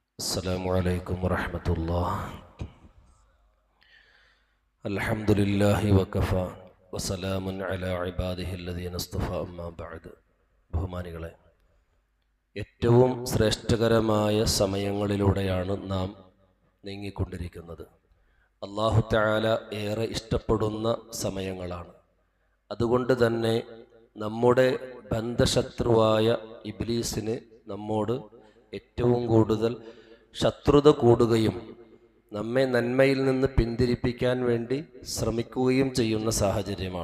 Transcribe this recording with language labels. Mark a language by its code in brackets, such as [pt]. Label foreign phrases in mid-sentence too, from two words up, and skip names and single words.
[ar] السلام عليكم ورحمة الله. الحمد لله وكفى وسلام على عباده الذين اصطفى أما بعد. [ml] ബഹുമാനികളെ, ഏറ്റവും ശ്രേഷ്ഠകരമായ സമയങ്ങളിലൂടെയാണ് നാം നീങ്ങിക്കൊണ്ടിരിക്കുന്നത്. അല്ലാഹു തആല ഏറെ ഇഷ്ടപ്പെടുന്ന സമയങ്ങളാണ്. അതുകൊണ്ട് തന്നെ നമ്മുടെ ബന്ധശത്രുവായ ഇബ്ലീസിന് നമ്മോട് ഏറ്റവും കൂടുതൽ ശത്രുത കൂടുകയും നമ്മെ നന്മയിൽ നിന്ന് പിന്തിരിപ്പിക്കാൻ വേണ്ടി ശ്രമിക്കുകയും ചെയ്യുന്ന സാഹചര്യമാണ്.